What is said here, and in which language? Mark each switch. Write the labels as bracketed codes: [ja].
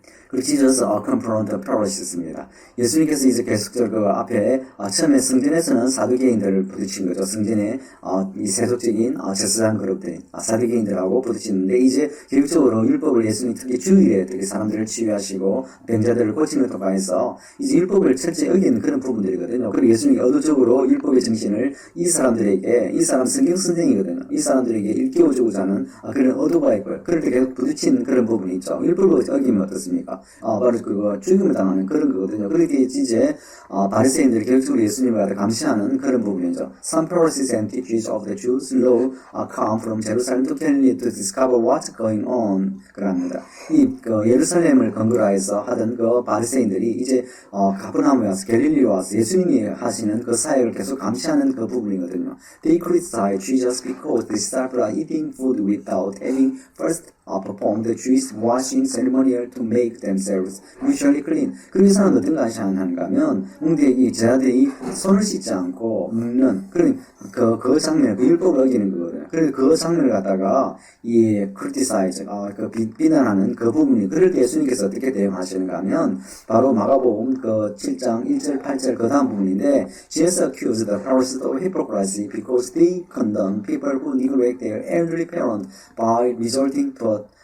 [ko] 그리고 [en] Jesus confront the Pharisees [ko] 입니다. 예수님께서 이제 계속적으로 그 앞에 처음에 성전에서는 사두개인들을 부딪힌 거죠. 성전에 이 세속적인 제사장 그룹들 사두개인들하고 부딪히는데 이제 계획적으로 율법을 예수님 특히 주일에 특히 사람들을 치유하시고 병자들을 고치는 통해서 이제 율법을 철저히 어기는 그런 부분들이거든요. 그리고 예수님이 의도적으로 율법의 정신을 이 사람 성경 선생이거든요. 이 사람들에게 일깨워주고자 하는 그런 의도가 있고요. 그럴 때 계속 부딪히는 그런 부분이 있죠. 율법을 어기면 어떻습니까? 바로 죽임을 당하는 그런 거거든요. 그렇게 이제 바리새인들이 결국적으로 예수님을 갖다 감시하는 그런 부분이죠. [en] Some Pharisees and teachers of the Jews' law come from Jerusalem to Galilee to discover what's going on. [ko] 그럽니다. 예루살렘을 근거로 해서 하던 그 바리새인들이 이제 가버나움에 와서 갈릴리에 와서 예수님이 하시는 그 사역을 계속 감시하는 그 부분이거든요. [en] They criticize Jesus because the disciples are eating food without having first performed the Jewish washing ceremonial to make themselves mutually clean. [ko] 그리고 이 사람은 어떤 것을 하는가 하면 이 제자들이 손을 씻지 않고 먹는 그 장면을 그 율법을 어기는 거거든요. 그래서 그 장면을 갖다가 criticize 비난하는 그 부분이 그럴 때 예수님께서 어떻게 대응하시는가 하면 바로 마가복음 7장 1절 8절 그 다음 부분인데 [en] Jesus accused the Pharisees of hypocrisy because they condemn people who neglect their elderly parents by resorting to